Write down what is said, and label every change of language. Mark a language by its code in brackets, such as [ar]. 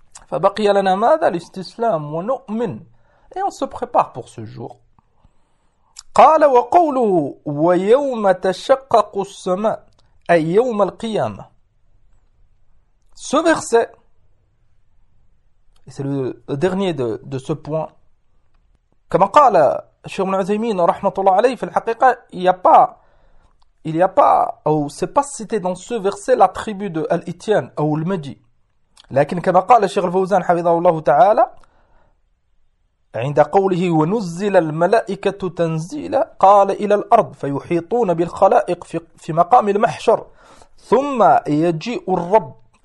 [ar] فبقي لنا ماذا الاستسلام ونؤمن. [fr] Et on se prépare pour ce jour. [ar] قال وقوله ويوم تشقق السماء أي يوم القيامة. [fr] Ce verset, et c'est le dernier de ce point, comme a dit Cheikh Ibn Uthaymeen, rahmatullah alayhi, en fait, il n'y a pas, ou c'est pas cité dans ce verset l'attribut de Al-Ityan ou Al-Madi. Mais comme a dit [ar] Cheikh Al-Fawzan, hafidhahullah ta'ala, عند قوله ونزل الملائكة تنزيلا قال إلى الأرض فيحيطون بالخلائق في مقام المحشر ثم يجيء الرب.